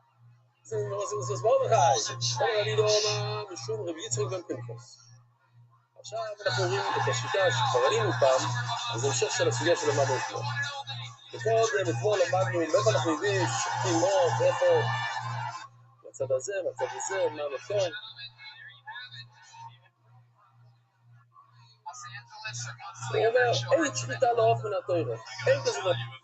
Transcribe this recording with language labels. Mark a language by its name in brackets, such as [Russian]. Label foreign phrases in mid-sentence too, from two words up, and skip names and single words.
[German] was mal bereit. Oder wieder mal schön Revier zurück beim Pinkus. [Hebrew] עכשיו אנחנו רואים את השיטה שכבר ראינו פעם, אז המשך של הסוגיה שלמדנו אתמול. אתמול למדנו מאיפה אנחנו יודעים ששוחטים עוף, איפה, מהצד הזה, מהצד הזה, מה המקום. הוא אומר, אין שחיטה לעוף מן התורה, אין כזה דבר.